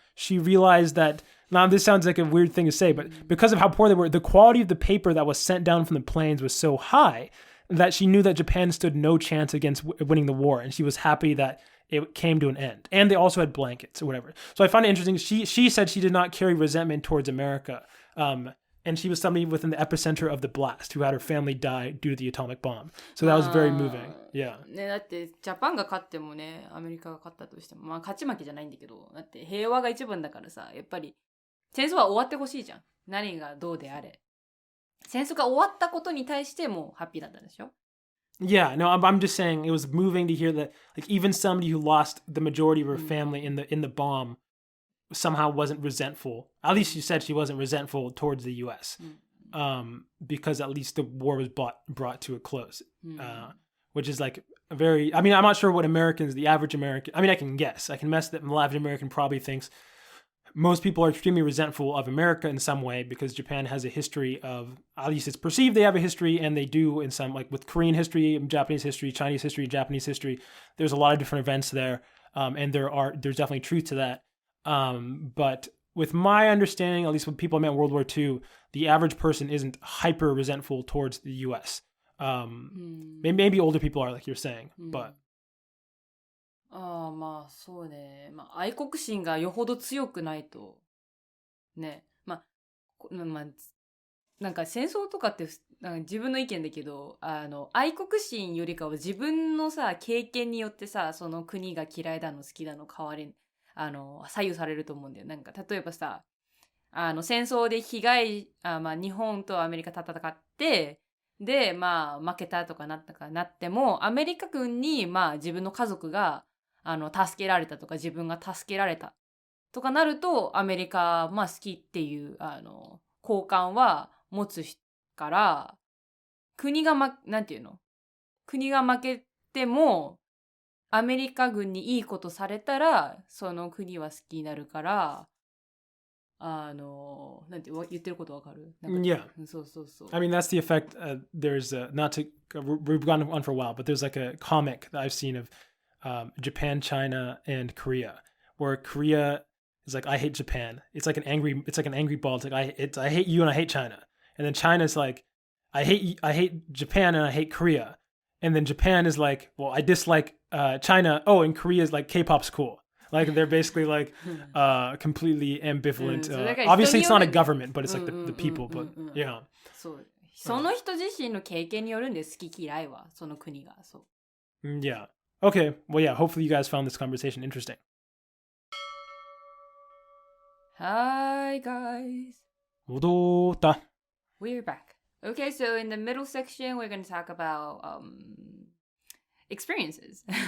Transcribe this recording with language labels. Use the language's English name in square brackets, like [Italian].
[English] She realized that, now this sounds like a weird thing to say, but because of how poor they were, the quality of the paper that was sent down from the planes was so high that she knew that Japan stood no chance against winning the war, and she was happy that it came to an end. And they also had blankets or whatever. So I find it interesting. She said she did not carry resentment towards America. And she was somebody within the epicenter of the blast who had her family die due to the atomic bomb. So that was very moving. Yeah. [Japanese] ね、だってジャパンが勝ってもね、アメリカが勝ったとしても、まあ勝ち負けじゃないんだけど、だって平和が一番だからさ、やっぱり戦争は終わってほしいじゃん。何がどうであれ。戦争が終わったことに対してもハッピーだったでしょ? [English] Yeah, no, I'm just saying it was moving to hear that like even somebody who lost the majority of her family in the bomb somehow wasn't resentful. At least she said she wasn't resentful towards the U.S. Because at least the war was brought to a close, which is like a very. I mean, I'm not sure what the average American. I mean, I can guess. I can guess that the average American probably thinks most people are extremely resentful of America in some way because Japan has a history of, at least it's perceived they have a history, and they do in some, like with Korean history, Japanese history, Chinese history, Japanese history. There's a lot of different events there, and there's definitely truth to that. But with my understanding, at least with people I met in World War II, the average person isn't hyper resentful towards the U.S. Maybe older people are, like you're saying, but. [Japanese] ああ、まあそうね。まあ愛国心がよほど強くないと。ね。まあ、なんか戦争とかってなんか自分の意見だけど、愛国心よりかは自分のさ、経験によってさ、その国が嫌いだの好きだの変わり、左右されると思うんだよ。なんか例えばさ、戦争でまあ日本とアメリカ戦って、で、まあ負けたとかなっても、アメリカ軍にまあ自分の家族が助けられたとか自分が助けられたとかなるとアメリカまあ好きっていう好感は持つからなんていうの国が負けてもアメリカ軍にいいことされたらその国は好きになるからなんて言ってることわかる? [English] Yeah. [Japanese] そうそうそう。 [English] I mean, that's the effect. There's not to we've gone on for a while, but there's like a comic that I've seen of Japan, China, and Korea, where Korea It's like, I hate Japan. It's like an angry ball. It's like, I hate you and I hate China. And then China's like, I hate Japan and I hate Korea. And then Japan is like, well, I dislike China. Oh, and Korea is like, K-pop's cool. Like they're basically like completely ambivalent. Obviously, it's not a government, but it's like the people. But yeah. [Japanese] その人自身の経験によるんです、好き嫌いは、その国が。そう。 [English] Yeah. Okay. Well, yeah. Hopefully, you guys found this conversation interesting. Hi, guys. [Japanese] 戻った。 [English] We're back. Okay, so in the middle section, we're going to talk about experiences.